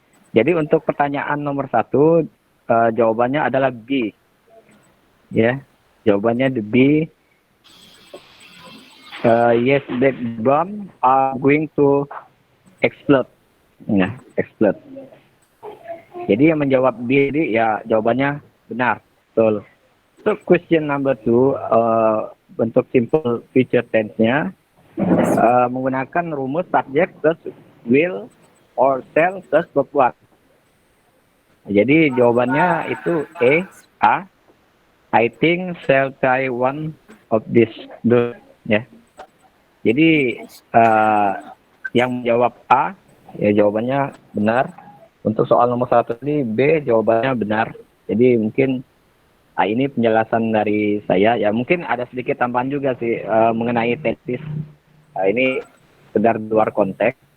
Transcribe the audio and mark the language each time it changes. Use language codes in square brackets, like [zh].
[id] Jadi untuk pertanyaan nomor 1 jawabannya adalah B ya, jawabannya the B. [en] Yes, the bomb are going to explode. Ya, explode. [id] Jadi yang menjawab B ini ya jawabannya benar, betul. Untuk question number 2 bentuk simple future tense-nya menggunakan rumus [en] subject plus will or shall plus verb what. [id] Jadi jawabannya itu A. [en] I think shall try one of this ya. [id] Jadi yang menjawab A ya jawabannya benar. Untuk soal nomor 1 ini B jawabannya benar. Jadi mungkin ini penjelasan dari saya ya. Mungkin ada sedikit tambahan juga sih mengenai tenses. Ini sekedar luar konteks.